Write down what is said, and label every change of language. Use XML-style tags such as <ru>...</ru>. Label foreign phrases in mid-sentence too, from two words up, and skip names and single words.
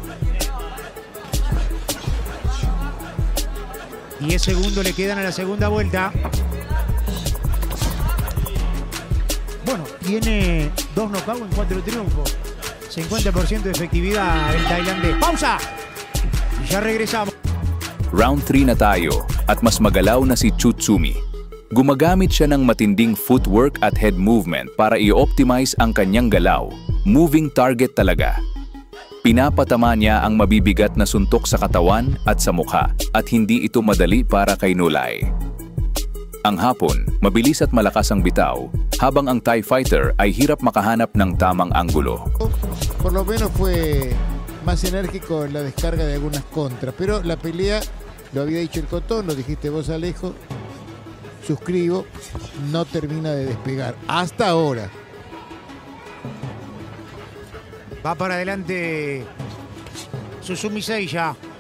<es>10 segundos le quedan a la segunda vuelta. Bueno, tiene 2 knockouts en 4 triunfos. 50% de efectividad el tailandés. ¡Pausa! Y ya regresamos.</es> <tl>Round 3 na tayo at mas magalaw na si Tsutsumi. Gumagamit siya ng matinding footwork at</tl> <en>head movement</en> <tl>para i-optimize ang kanyang galaw.</tl> <en>Moving target talaga.</en> <tl>Pinapatama niya ang mabibigat na suntok sa katawan at sa mukha at hindi ito madali para kay Nolay. Ang Hapon, mabilis at malakas ang bitaw, habang ang</tl> <en>Thai fighter</en> <tl>ay hirap makahanap ng tamang anggulo.</tl> <es>Por lo menos fue más enérgico en la descarga de algunas contras. Pero la pelea, lo había dicho el Cotón, lo dijiste vos, Alejo, suscribo, no termina de despegar. Hasta ahora. Va para adelante Tsutsumi Seiya.</es>